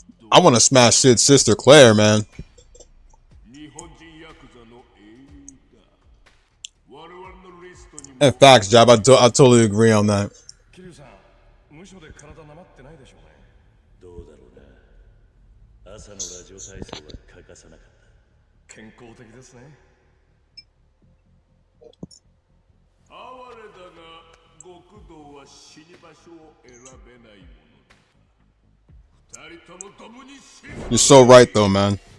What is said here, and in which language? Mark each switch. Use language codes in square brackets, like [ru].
[en] I want to smash Sid's sister, Claire, man. [ja] 日本人ヤクザの英雄だ。我々のリストにも。 [en] And facts, Jab. I totally agree on that. [ja] 桐生さん、無所で体なまってないでしょうね。どうだろうな。朝のラジオ体操は欠かさなかった。健康的ですね。哀れだが、極道は死に場所を選べないものだ。二人とも共に死ぬ。 [en] You're so right, though, man.